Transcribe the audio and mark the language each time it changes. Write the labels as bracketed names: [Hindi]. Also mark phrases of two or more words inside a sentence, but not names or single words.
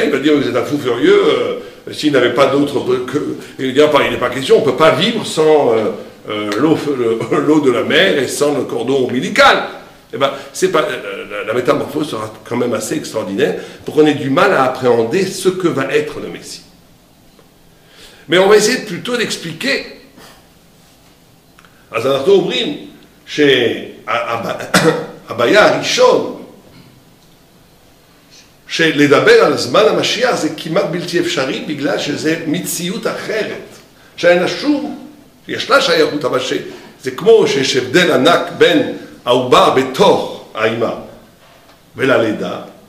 [French] Il va dire, vous êtes un fou furieux, s'il n'avait pas d'autre... Il n'est pas question, on ne peut pas vivre sans l'eau de la mer et sans le cordon ombilical. Eh ben, la métamorphose sera quand même assez extraordinaire pour qu'on ait du mal à appréhender ce que va être le Messie. Mais on va essayer plutôt d'expliquer. [Hebrew] אז אנחנו אומרים שהבעיה הראשון שלדבר על זמן המשיח זה כמעט בלתי אפשרי בגלל שזה מציאות אחרת שאין לה שום, ישנה שייכות אבל זה כמו שיש הבדל ענק בין העובר בתוך האימא וללידה